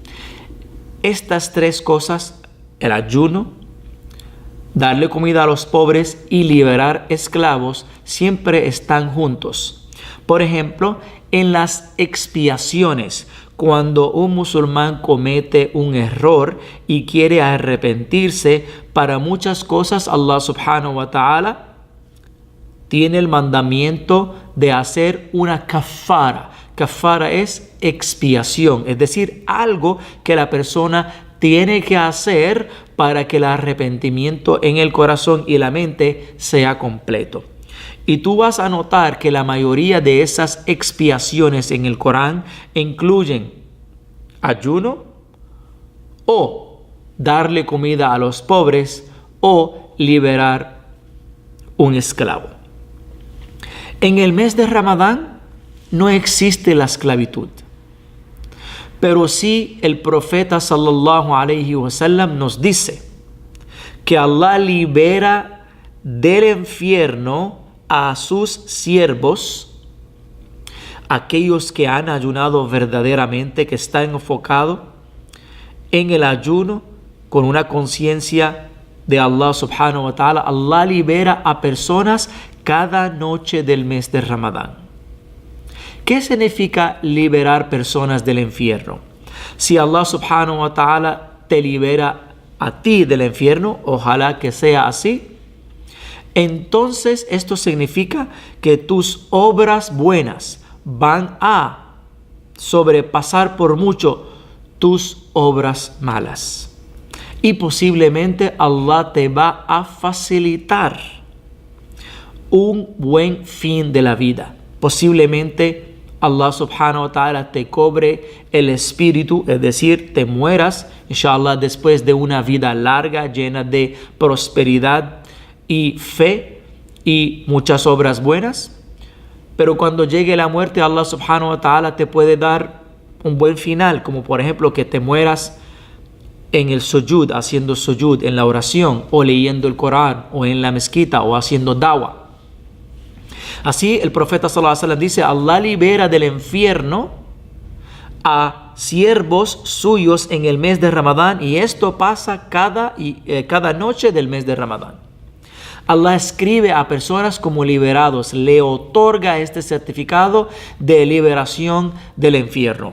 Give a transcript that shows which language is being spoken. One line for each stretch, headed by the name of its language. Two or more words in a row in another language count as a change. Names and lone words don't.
Spanish: Estas tres cosas, el ayuno, darle comida a los pobres y liberar esclavos, siempre están juntos. Por ejemplo, en las expiaciones, cuando un musulmán comete un error y quiere arrepentirse para muchas cosas, Allah
Arabic: سبحانه وتعالى
Spanish: tiene el mandamiento de hacer una kafara. Kafara es expiación, es decir, algo que la persona tiene que hacer para que el arrepentimiento en el corazón y la mente sea completo. Y tú vas a notar que la mayoría de esas expiaciones en el Corán incluyen ayuno o darle comida a los pobres o liberar un esclavo. En el mes de Ramadán no existe la esclavitud, pero sí el profeta
Arabic: صلى الله عليه وسلم
Spanish: nos dice que Allah libera del infierno a sus siervos, aquellos que han ayunado verdaderamente, que están enfocados en el ayuno con una conciencia de Allah
Arabic: سبحانه وتعالى,
Spanish: Allah libera a personas cada noche del mes de Ramadán. ¿Qué significa liberar personas del infierno? Si Allah
Arabic: سبحانه وتعالى
Spanish: te libera a ti del infierno, ojalá que sea así, entonces esto significa que tus obras buenas van a sobrepasar por mucho tus obras malas. Y posiblemente Allah te va a facilitar un buen fin de la vida. Posiblemente Allah
Arabic: سبحانه وتعالى
Spanish: te cobre el espíritu, es decir, te mueras, inshallah, después de una vida larga, llena de prosperidad y fe y muchas obras buenas. Pero cuando llegue la muerte, Allah
Arabic: سبحانه وتعالى
Spanish: te puede dar un buen final, como por ejemplo que te mueras en el sujud, haciendo sujud, en la oración, o leyendo el Corán, o en la mezquita, o haciendo dawa. Así el profeta
Arabic: صلى الله عليه وسلم
Spanish: dice, Allah libera del infierno a siervos suyos en el mes de Ramadán, y esto pasa cada noche del mes de Ramadán. Allah escribe a personas como liberados, le otorga este certificado de liberación del infierno.